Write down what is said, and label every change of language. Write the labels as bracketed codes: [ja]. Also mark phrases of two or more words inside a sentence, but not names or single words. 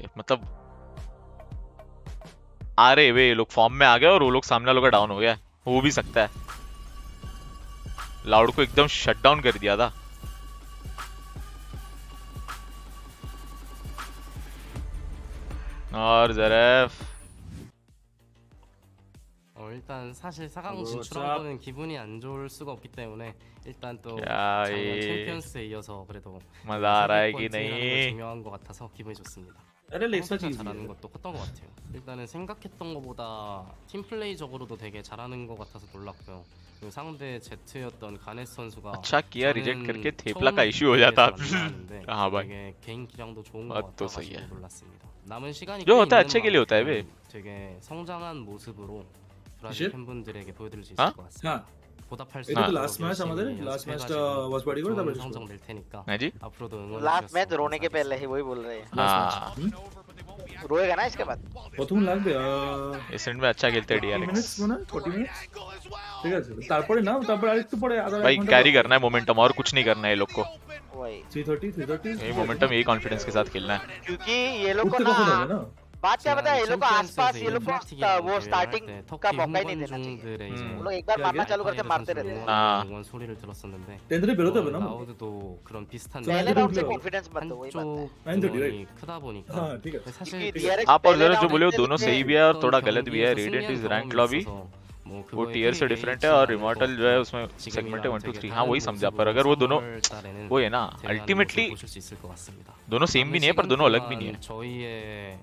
[hi] मतलब आ रहे वे लोग फॉर्म में आ गए और वो लोग सामने लोग का डाउन हो गया, हो भी सकता है। लाउड को एकदम [en] shut down [hi] कर दिया था। और जरफ [ko] 일단 사실 4강 진출한 거는 기분이 안 좋을 수가 없기 때문에 일단 또 작년 챔피언스에 이어서 그래도 [hi] मजा आ रहा है कि नहीं? [ko] 중요한 것 같아서 기분이 좋습니다. 상대가 잘하는 것도 컸던 것 같아요. 일단은 생각했던 것보다 팀 플레이적으로도 되게 잘하는 것 같아서 놀랐고요. 그리고 상대 제트였던 가넷 선수가 [hi] अच्छा किया रिजेक्ट करके थेपला का इश्यू हो जाता। हाँ भाई [ko] 되게 개인 기량도 좋은 것 [hi] बात तो सही [ko] 같아서 [hi] है, [ko] 놀랐습니다. 남은 시간이 [hi] जो होता है अच्छे के लिए होता है बे। [ko] 되게 성장한 모습으로 Ishit? 브라질 팬분들에게 보여드릴 수 있을 것 같습니다. 보답할 수 [bn] এটা তো [en] last match [bn] আমাদের, লাস্ট ম্যাচটা ওয়াজ বডি করে তারপরে [ko] 성적 낼 테니까 [hi] हाँ जी [ko] 앞으로도 응원 [en] last match [hi] रोने के पहले ही वही बोल रहे हैं। हाँ रोएगा ना इसके बाद? [bn] প্রথম লাগবে [hi] इस एंड में अच्छा खेलते हैं DRX [bn] मिनट्स ना 40 मिनट्स ঠিক আছে, তারপরে না তারপরে আরেকটু পরে আধা [hi] भाई कैरी करना है मोमेंटम और कुछ नहीं करना है ये लोग को। वही 330 ये मोमेंटम यही कॉन्फिडेंस के साथ खेलना है। क्योंकि ये लोग को ना बात क्या पता है, ये लोग को आसपास ये लोग को वो स्टार्टिंग का मौका ही नहीं देना चाहिए। वो लोग एक बार मारना चालू करके मारते रहते हैं। [ko] 응원 소리를 들었었는데 랜드를 밀어도 되나? 라우드도 그런 비슷한 [hi] पहले राउंड से कॉन्फिडेंस मत दो, वही बात है। [ko] 한쪽이 크다 보니까 [hi] ठीक है। [ko] 사실 [hi] आप और जरा जो बोले हो दोनों सही भी है और थोड़ा गलत भी है। [en] Radiant is rank lobby, [hi] वो टीयर से डिफरेंट है, और इमॉर्टल जो है उसमें सेगमेंट है 1 2 3। हाँ वही समझा, पर अगर वो दोनों वो है ना अल्टीमेटली दोनों सेम भी नहीं है पर दोनों अलग भी नहीं है।